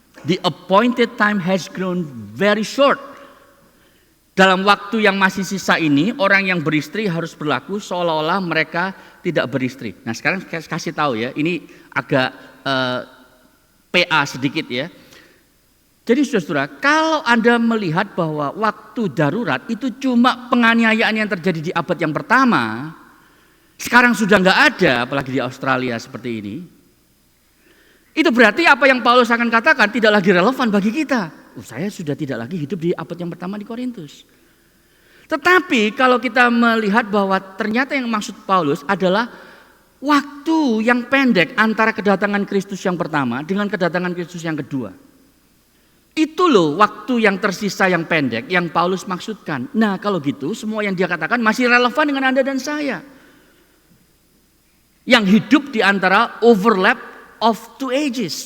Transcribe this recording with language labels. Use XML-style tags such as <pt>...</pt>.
<en>The appointed time has grown very short.</en> <id>Dalam waktu yang masih sisa ini, orang yang beristri harus berlaku seolah-olah mereka tidak beristri. Nah sekarang saya kasih tahu ya, ini agak PA sedikit ya. Jadi saudara, kalau Anda melihat bahwa waktu darurat itu cuma penganiayaan yang terjadi di abad yang pertama, sekarang sudah nggak ada, apalagi di Australia seperti ini. Itu berarti apa yang Paulus akan katakan tidak lagi relevan bagi kita. Saya sudah tidak lagi hidup di abad yang pertama di Korintus. Tetapi kalau kita melihat bahwa ternyata yang maksud Paulus adalah waktu yang pendek antara kedatangan Kristus yang pertama dengan kedatangan Kristus yang kedua. Itu loh waktu yang tersisa yang pendek yang Paulus maksudkan. Nah kalau gitu semua yang dia katakan masih relevan dengan Anda dan saya. Yang hidup di antara</id> <en>overlap of two ages.</en>